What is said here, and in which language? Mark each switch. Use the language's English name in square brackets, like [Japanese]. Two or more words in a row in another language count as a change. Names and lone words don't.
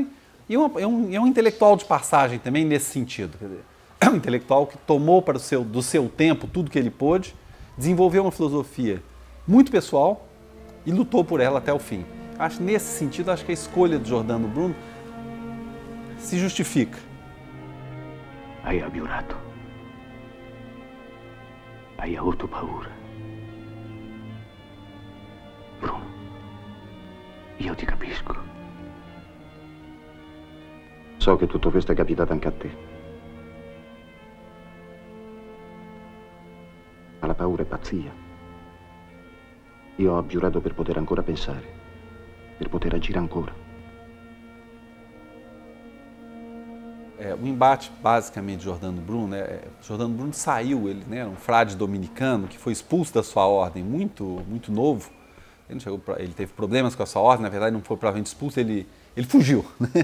[Portuguese] E é um intelectual de passagem também nesse sentido. Quer dizer, é um intelectual que tomou do seu tempo tudo que ele pôde, desenvolveu uma filosofia muito pessoal e lutou por ela até o fim. Acho, nesse sentido, acho que a escolha de Giordano Bruno se justifica. [Italian] Hai abiurato. Hai avuto paura. Bruno, io ti capisco. So che tutto questo è capitato anche a te. Ma la paura è pazzia. Io ho abgiurato per poter ancora pensare, per poter agire ancora. [Portuguese] O embate, basicamente, de Giordano Bruno, Giordano Bruno saiu, ele, né, era um frade dominicano que foi expulso da sua ordem muito novo. Ele teve problemas com a sua ordem, na verdade não foi provavelmente expulso, ele fugiu, né?